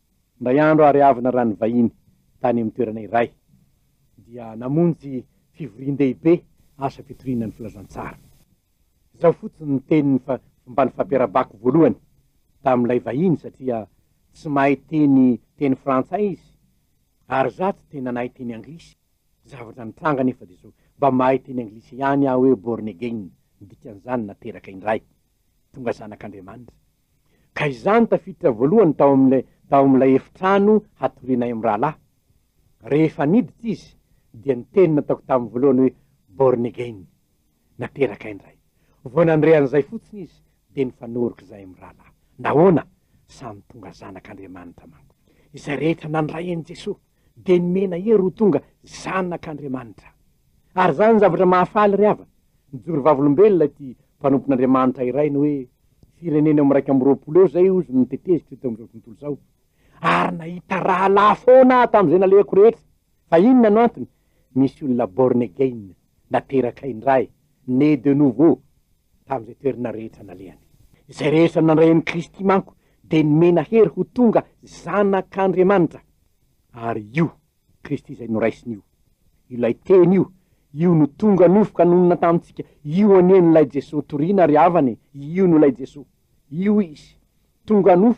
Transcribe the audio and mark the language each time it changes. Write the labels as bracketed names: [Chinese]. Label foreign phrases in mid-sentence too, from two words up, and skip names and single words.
[Malagasy] Ndray andro ary avina rany vahiny tany amin'ny toerana iray, dia namonjy fivorian-dehibe asa fitoriana ny filazantsara. Zao fotsiny ny teniny mba ny fampiarabako voalohany tamin'ilay vahiny, satria tsy mahay teny frantsay izy, ary za tsy tena nahay teny anglisy. Zavatra nitranga nefa de zao, mba mahay teny anglisy ihany aho hoe [English] born again, [Malagasy] dikan'izany nateraka indray tonga zanak'Andriamanitra. Ka izany tafiditra voalohany tao amin'ilay efitrano hatorinay amin'ny rahalahy. Rehefa niditra izy dia ny teny nataoko tamin'ny voalohany hoe [English] born again, [Malagasy] nateraka indray. Vao nandrean'izay fotsiny izy de nifanoroky zay amin'ny rahalahy. Nahoana? Samy tonga zanak'Andriamanitra manko. Izay rehetra nandray an'i Jesosy de nomena hery ho tonga zanak'Andriamanitra. Ary zany zavatra mahafaly ry havana, nijoro vavolombelona ty mpanompon'Andriamanitra iray ny hoe firenena amin'ny 220 eo zay ozy nitetezitra teo amin'izao tontolo zao. Ary nahita rahalahy foana tamin'izay nalehako rehetra. Fa inona no antony? Misy olona [English] born again, [Malagasy] nateraka indray, [French] né de nouveau [Malagasy] tamin'izay toerana rehetra nalehany. Izay rehetra nandray an'i Kristy manko de nomena hery ho tonga zanak'Andriamanitra. Ary io Kristy zay noraisiny io, ilay teny io no tonga nofoka nonona tamintsika, io ane nolay Jesosy toriana ry havany, io nolay Jesosy, io izy tonga nofo.